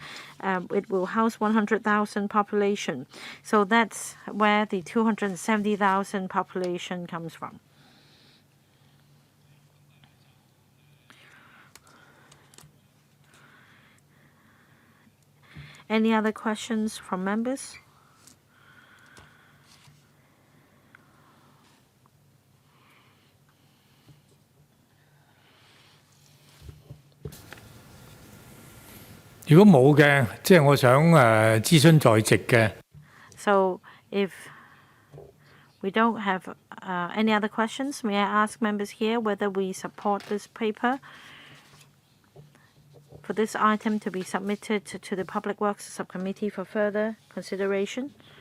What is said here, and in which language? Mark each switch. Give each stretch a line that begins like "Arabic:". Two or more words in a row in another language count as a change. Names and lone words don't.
English: It will house 100,000 population. So that's where the 270,000 population comes from. Any other questions from members?
Cantonese: 如果冇嘅，即係我想諮詢在席嘅。
English: So if we don't have any other questions, may I ask members here whether we support this paper for this item to be submitted to the Public Works Subcommittee for further consideration?